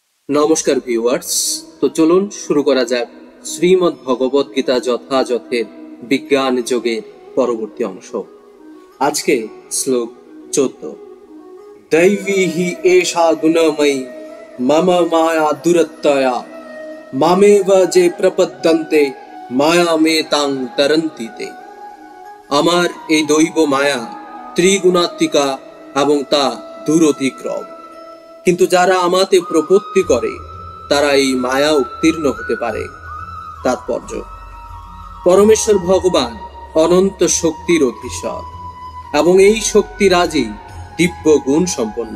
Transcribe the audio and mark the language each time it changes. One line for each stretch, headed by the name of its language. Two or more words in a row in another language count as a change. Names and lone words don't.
Bangla: নমস্কার ভিউয়ার্স, তো চলুন শুরু করা যাক শ্রীমদ্ ভগবত গীতা যথাযথের বিজ্ঞান যোগের পরবর্তী অংশ। আজকে শ্লোক 14।
Sanskrit: दैवी हि एषा गुणमयी मम माया दुरत्यया मामेव जे प्रपद्यन्ते मायामेतां तरन्ति ते।
Bangla: আমার এই দৈব মায়া ত্রিগুণাত্মিকা এবং তা দূরতিক্রম, কিন্তু যারা আমাতে প্রপত্তি করে তারা এই মায়া উত্তীর্ণ হতে পারে। তাৎপর্য: পরমেশ্বর ভগবান অনন্ত শক্তির অধীশ্বর এবং এই শক্তিরাজি দিব্য গুণ সম্পন্ন।